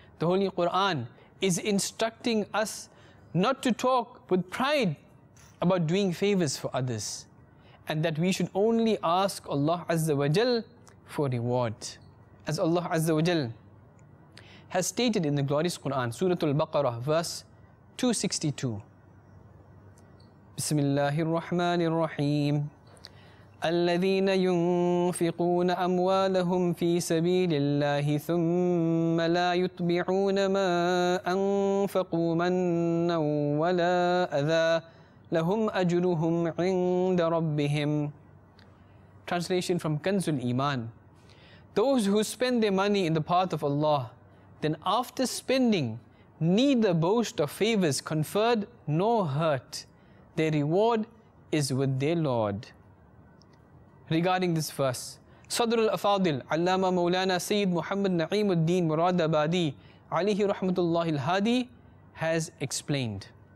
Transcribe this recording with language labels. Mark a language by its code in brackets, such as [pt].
[en] The Holy Quran is instructing us not to talk with pride about doing favors for others, and that we should only ask Allah Azza wa Jal for reward. As Allah Azza wa Jal has stated in the glorious Quran, Surah Al-Baqarah, verse 262. [ar] Bismillahir Rahmanir Rahim. الذين ينفقون أموالهم في سبيل الله ثم لا يتبعون ما أنفقوا منا ولا أذى لهم أجرهم عند ربهم. [en] Translation from Kanzul Iman. Those who spend their money in the path of Allah, then after spending, neither boast of favors conferred nor hurt. Their reward is with their Lord. Regarding this verse, Sadr al-Afadil, Allama Maulana Sayyid Muhammad Naeemuddin Muradabadi alayhi rahmatullahi al-Hadi has explained.